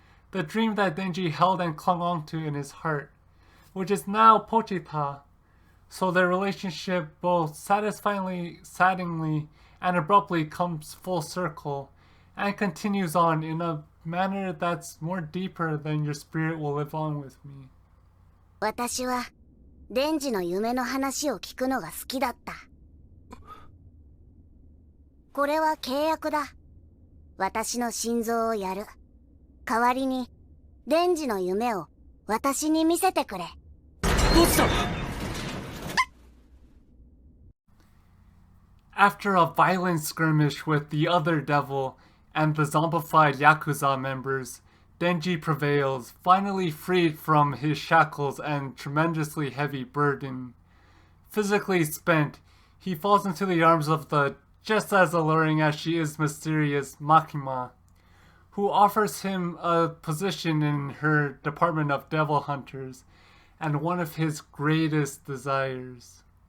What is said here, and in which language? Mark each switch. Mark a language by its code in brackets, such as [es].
[en] The dream that Denji held and clung on to in his heart, which is now Pochita. So their relationship both satisfyingly, saddeningly, and abruptly comes full circle and continues on in a manner that's more deeper than your spirit will live on with me. [ja] 私はデンジの夢の話を聞くのが好きだった。これは契約だ。私の心臓をやる。代わりにデンジの夢を私に見せてくれ。どうした？ [en] After a violent skirmish with the other devil and the zombified Yakuza members, Denji prevails, finally freed from his shackles and tremendously heavy burden. Physically spent, he falls into the arms of the just as alluring as she is mysterious Makima, who offers him a position in her department of devil hunters and one of his greatest desires.